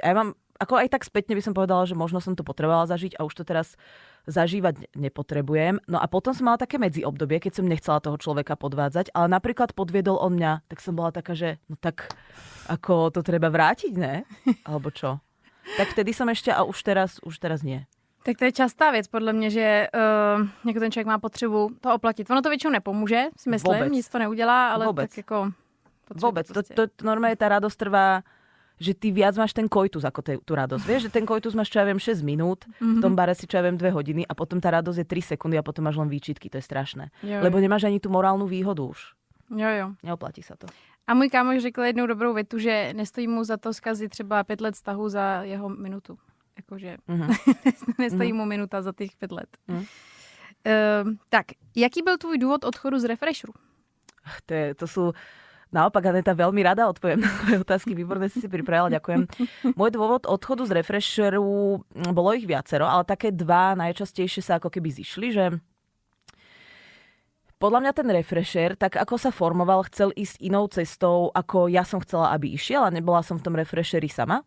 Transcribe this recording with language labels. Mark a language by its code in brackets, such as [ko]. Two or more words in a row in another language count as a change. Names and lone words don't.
[sk] A ja mám, ako aj tak spätne by som povedala, že možno som to potrebovala zažiť a už to teraz zažívať nepotrebujem. No a potom som mala také medziobdobie, keď som nechcela toho človeka podvádzať, ale napríklad podviedol on mňa, tak som bola taká, že no tak ako to treba vrátiť, ne? Alebo čo? Tak vtedy som ešte a už teraz nie. [cs] Tak to je častá věc, podle mě, že jako ten člověk má potřebu to oplatit. Ono to většinou nepomůže, si myslím, Vůbec. Nic to neudělá, ale Vůbec. tak jako... [sk] Vôbec. To normálne tá radosť trvá, že ty viac máš ten koitus ako tú radosť. Vieš, že ten koitus máš, čo ja viem, 6 minút, v tom bare si, čo ja viem, 2 hodiny a potom tá radosť je 3 sekundy a potom máš len výčitky. To je strašné. [cs] Jo. [sk] Lebo nemáš ani tú morálnu výhodu už. [cs] Jo. [sk] Neoplatí sa to. [cs] A můj kámoš řekl jednou dobrou větu, že nestojí mu za to zkazit třeba 5 let vztahu za jeho minutu. Jakože nestojí mu minuta za těch 5 let. Tak, jaký byl tvůj důvod odchodu z Refresheru? [sk] To sú... Naopak, Aneta, veľmi rada odpoviem na tvoje otázky. Výborne si pripravila, ďakujem. Môj dôvod odchodu z Refresheru, bolo ich viacero, ale také dva najčastejšie sa ako keby zišli, že podľa mňa ten Refresher, tak ako sa formoval, chcel ísť inou cestou, ako ja som chcela, aby išiel a nebola som v tom Refresheri sama.